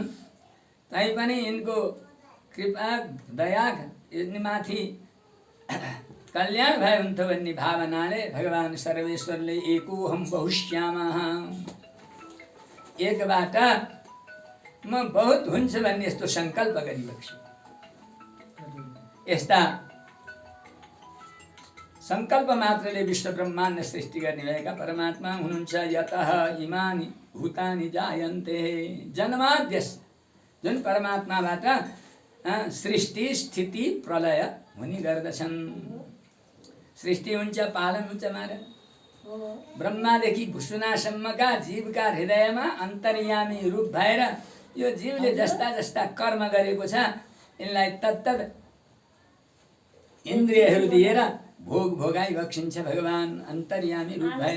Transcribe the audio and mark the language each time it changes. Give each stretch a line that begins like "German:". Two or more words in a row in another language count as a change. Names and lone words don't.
Nepali: तैपनि यिनको कृपा दया यिनीमाथि कल्याण भए हुन्थ्यो भन्ने भावनाले भगवान सर्वेश्वरले
Sanskrit: एकोहम बहुश्यामः
Nepali: एकबाट म बहुत हुन्छ भन्ने यस्तो संकल्प गरिबक्छु। यस्ता संकल्प मात्रले विश्व ब्रह्माण्ड सृष्टि गर्ने भएका परमात्मा हुनुहुन्छ।
Sanskrit: यतः इमानि भूतानि जायन्ते जन्माद्यस्
Nepali: जुन परमात्माबाट सृष्टि स्थिति प्रलय हुने गर्दछन्। सृष्टि हुन्छ, पालन हुन्छ महाराज। ब्रह्मादेखि भुसुनासम्मका जीवका हृदयमा अन्तर्यामी रूप भएर यो जीवले जस्ता जस्ता कर्म गरेको छ यिनलाई तत्तद इन्द्रियहरू दिएर भोग भोगाइ बक्सिन्छ भगवान अन्तर्यामी रूप भएर।